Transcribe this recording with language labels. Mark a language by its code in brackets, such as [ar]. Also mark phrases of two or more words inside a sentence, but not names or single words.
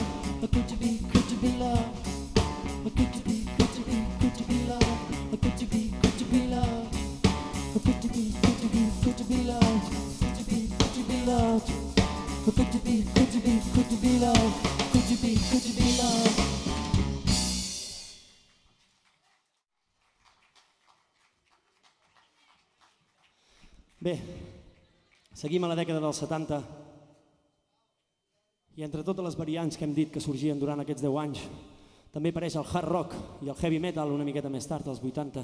[en] Could you be loved? Could you be loved? Could you be loved? Could you be loved? Could you be loved? Could you be loved? Could you be loved? Could you be loved? Could you be loved? [ca] Bé, seguim a la dècada dels 70 i entre totes les variants que hem dit que sorgien durant aquests 10 anys també apareix el [en] hard rock [ca] i el [en] heavy metal [ca] una miqueta més tard, als 80.